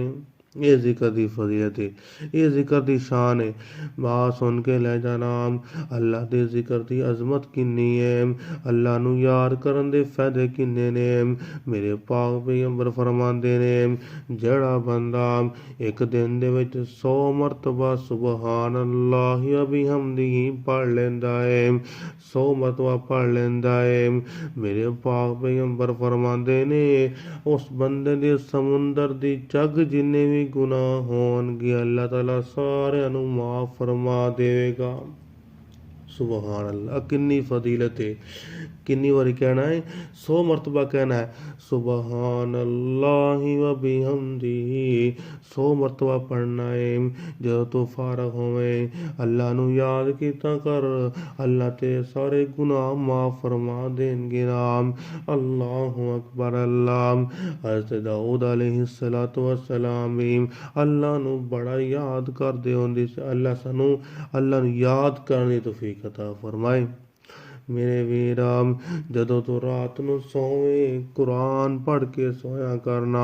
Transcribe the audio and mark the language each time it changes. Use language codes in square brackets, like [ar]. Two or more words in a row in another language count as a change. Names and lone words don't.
[pa] ਯੇ ਜ਼ਿਕਰ ਦੀ ਫ਼ਜ਼ੀਲਤ ਹੈ, ਯੇ ਜ਼ਿਕਰ ਦੀ ਸ਼ਾਨ ਹੈ। ਬਾਤ ਸੁਣ ਕੇ ਲੈ ਜਾਣਾ, ਅੱਲਾਹ ਦੇ ਜ਼ਿਕਰ ਦੀ ਅਜ਼ਮਤ ਕਿੰਨੀ ਹੈ, ਅੱਲਾਹ ਨੂ ਯਾਦ ਕਰਨ ਦੇ ਫ਼ਾਇਦੇ ਕਿੰਨੇ ਨੇ। ਮੇਰੇ ਪਾਕ ਪੈਗ਼ੰਬਰ ਫ਼ਰਮਾਂਦੇ ਨੇ ਜੜ੍ਹਾ ਬੰਦਾ ਇਕ ਦਿਨ ਦੇ ਵਿਚ 100 ਮਰਤਬਾ [ar] سبحان الله وبحمده [pa] ਪੜ੍ਹ ਲੈਂਦਾ ਹੈ, 100 ਮਰਤਬਾ ਪੜ੍ਹ ਲੈਂਦਾ ਹੈ, ਮੇਰੇ ਪਾਕ ਪੈਗ਼ੰਬਰ ਫ਼ਰਮਾਂਦੇ ਨੇ ਉਸ ਬੰਦੇ ਦੇ ਸਮੁੰਦਰ ਦੀ ਝੱਗ ਜਿੰਨੇ ਭੀ ਗੁਨਾਹ ਹੋਣਗੇ ਅੱਲਾਹ ਤਾਲਾ ਸਾਰਿਆਂ ਨੂੰ ਮਾਫ਼ ਫ਼ਰਮਾ ਦੇਵੇਗਾ। [ar] سبحان الله, [pa] ਕਿੰਨੀ ਫ਼ਜ਼ੀਲਤ ਹੈ। ਕਿੰਨੀ ਬਾਰੀ ਕਹਿਣਾ ਹੈ, 100 ਮਰਤਬਾ ਕਹਿਣਾ ਹੈ [ar] سبحان الله وبحمده, [pa] 100 ਮਰਤਬਾ ਪੜ੍ਹਨਾ ਹੈ। ਜਬ ਤੋ ਫ਼ਾਰਗ਼ ਹੋਵੇ ਅੱਲਾਹ ਨੂ ਯਾਦ ਕੀਆ ਕਰ, ਅੱਲਾਹ ਤੇ ਸਾਰੇ ਗੁਨਾਹ ਮਾਫ਼ ਫ਼ਰਮਾ ਦੇਂਗੇ ਨਾਮ। [ar] الله أكبر. [pa] ਅੱਲਾਹ ਹਜ਼ਰਤ ਦਾਊਦ [ar] عليه الصلاة والسلام [pa] ਭੀ ਅੱਲਾਹ ਨੂ ਬੜਾ ਯਾਦ ਕਰਦੇ ਹੁੰਦੇ ਸੀ। ਅੱਲਾਹ ਸਾਨੂ ਅੱਲਾਹ ਨੂ ਯਾਦ ਕਰਨੇ ਦੀ ਤੌਫ਼ੀਕ ਅਤਾ ਫ਼ਰਮਾਏ। ਮੇਰੇ ਵੀਰਾ, ਜਦੋਂ ਤੋ ਰਾਤ ਨੂ ਸੋਵੇਂ ਕੁਰਾਨ ਪੜ੍ਹ ਕੇ ਸੋਇਆ ਕਰਨਾ।